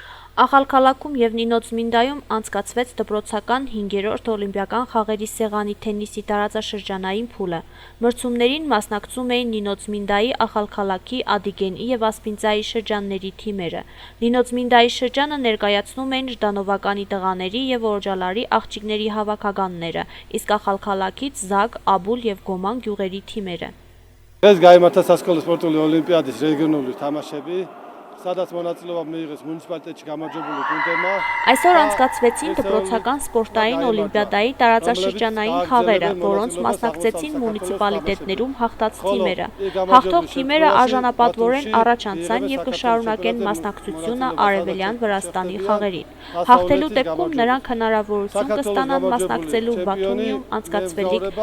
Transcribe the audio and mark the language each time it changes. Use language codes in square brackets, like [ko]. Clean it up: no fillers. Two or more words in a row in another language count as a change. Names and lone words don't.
[hy] Ախալքալաքում և Նինոցմինդայում անցկացվեց դպրոցական 5-րդ օլիմպիական խաղերի սեղանի թենիսի տարածաշրջանային փուլը։ Մրցումներին մասնակցում էին Նինոցմինդայի, Ախալքալաքի, Ադիգենի և Ասպինձայի շրջանների թիմերը։ Նինոցմինդայի շրջանը ներկայացնում էին Ժդանովականի տղաների և Օրոջալարի աղջիկների հավաքականները, իսկ Ախալքալաքից Զակ, Աբուլ և Գոման գյուղերի թիմերը։ [ka] Დღეს გაიმართა სასკოლო სპორტული ოლიმპიადის რეგიონული თამაშები, სადაც მონაწილეობა მიიღეს მუნიციპალიტეტში გამარჯვებული გუნდებმა. [hy] Այսօր անցկացվեցին դպրոցական սպորտային օլիմպիադայի տարածաշրջանային խաղերը, որոնց մասնակցեցին մունիցիպալիտետներում հաղթած թիմերը։ Հաղթող թիմերը արժանապատվորեն առաջ անցան և կշարունակեն մասնակցությունը Արևելյան Վրաստանի խաղերին։ Հաղթելու դեպքում նրանք հնարավորություն կստանան մասնակցելու Բաթումիում անցկացվելիք